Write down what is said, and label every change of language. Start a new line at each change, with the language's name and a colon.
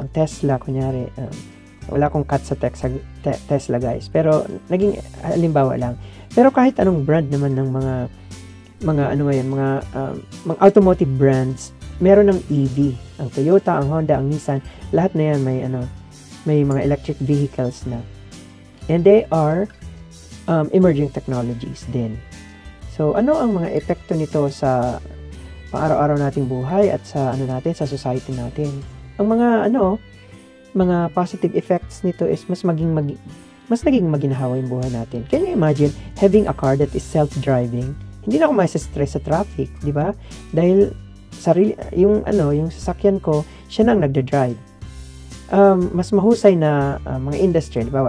Filipino: Ang Tesla, kunyari, wala akong cut sa Tesla, guys. Pero, naging halimbawa lang. Pero kahit anong brand naman ng mga automotive brands, meron ng EV. Ang Toyota, ang Honda, ang Nissan, lahat na yan may mga electric vehicles na.
English: And they are emerging technologies din.
Filipino: So, ano ang mga epekto nito sa pang-araw-araw nating buhay at sa sa society natin? Ang mga positive effects nito is mas naging maginhawa yung buhay natin.
English: Can you imagine having a car that is self-driving?
Filipino: Hindi na ako ma-stress sa traffic, di ba? Dahil yung sasakyan ko, siya nang nagda-drive. Mas mahusay na mga industry, di ba?